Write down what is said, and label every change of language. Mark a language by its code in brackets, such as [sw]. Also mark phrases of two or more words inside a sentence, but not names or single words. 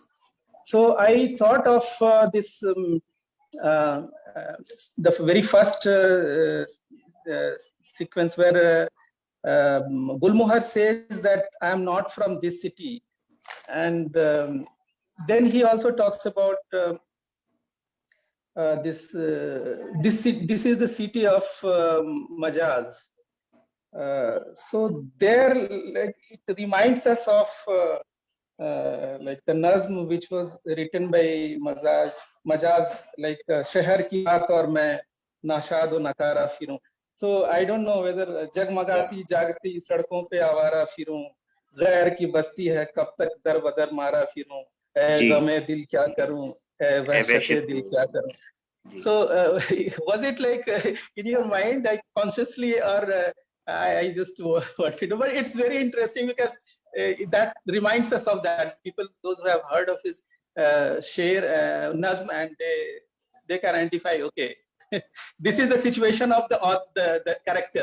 [en] So I thought of this, the very first sequence where Gulmohar says that I am not from this city, and then he also talks about this is the city of Majaz. So there, like, it reminds us of like the Nazm which was written by Majaz, like [ur] شہر کی بات اور میں ناشاد و ناکارہ پھروں. [en] So I don't know whether [ur] جگمگاتی جاگتی سڑکوں پہ آوارہ پھروں, غیر کی بستی ہے کب تک در بدر مارا پھروں، اے غم دل کیا کروں، اے وحشت دل کیا کروں. [en] So was it like in your mind, like consciously, or I just wanted to know? But it's very interesting because that reminds us of that. People, those who have heard of his [ur] شعر نظم, [en] and they can identify, okay, this is the situation of the character.